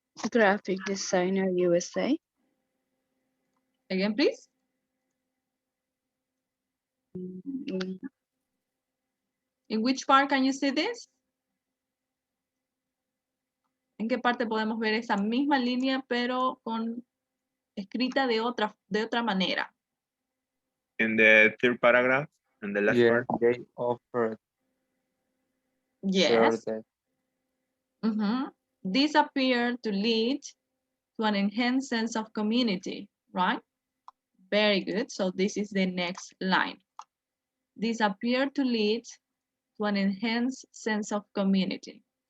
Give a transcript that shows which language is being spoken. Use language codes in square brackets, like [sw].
[en] Graphic designer USA. Again, please. Mm, In which part can you see this? [es] ¿En qué parte podemos ver esa misma línea, pero con escrita de otra manera? [en] In the third paragraph, in the last Yeah, part. they offered Yes. shared This appeared to lead to an enhanced sense of community, right? Very good. So this is the next line. This appeared to lead to an enhanced sense of community.